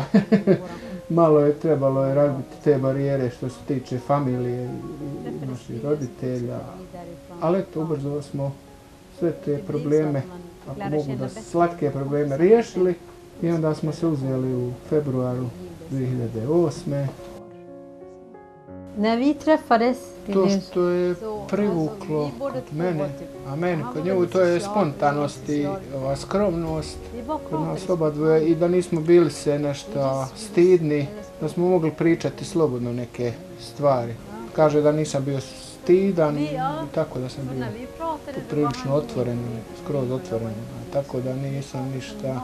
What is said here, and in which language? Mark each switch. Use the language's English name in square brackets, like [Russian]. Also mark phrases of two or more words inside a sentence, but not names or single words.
[Bosnian] Malo je trebalo razbiti te barijere što se tiče familije i naših roditelja. Ali eto, ubrzo smo sve te probleme, ako mogu da slatke probleme, riješili i onda smo se uzeli u februaru 2008. [Swedish] När vi träffades... [Bosnian] To što je privuklo kod mene, a meni kod nju, to je spontanost i skromnost kod nas oba dvoje i da nismo bili se nešto stidni, da smo mogli pričati slobodno neke stvari. Kaže da nisam bio stidan i tako da sam bio prilično otvoren, skroz otvoren, tako da nisam ništa.